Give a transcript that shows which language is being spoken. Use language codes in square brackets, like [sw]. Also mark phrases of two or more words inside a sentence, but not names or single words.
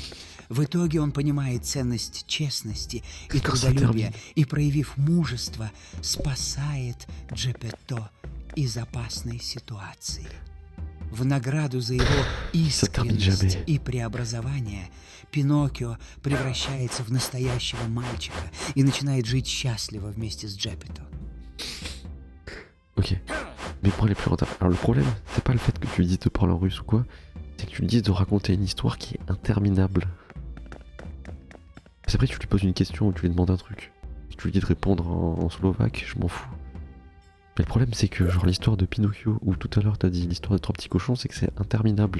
[ru] В итоге он понимает ценность честности и трудолюбия и, проявив мужество, спасает Джеппетто из опасной ситуации. В награду за его искренность и преобразование Пиноккио превращается в настоящего мальчика и начинает жить счастливо вместе с Джеппетто. [fr] Ok, mais pour aller plus loin. Alors le problème, c'est pas le fait que tu lui dises de parler en russe ou quoi, c'est que tu lui dises de raconter une histoire qui est interminable. C'est après tu lui poses une question ou tu lui demandes un truc. Tu lui dis de répondre en slovaque, je m'en fous. Mais le problème c'est que genre l'histoire de Pinocchio, ou tout à l'heure t'as dit l'histoire des 3 petits cochons, c'est que c'est interminable.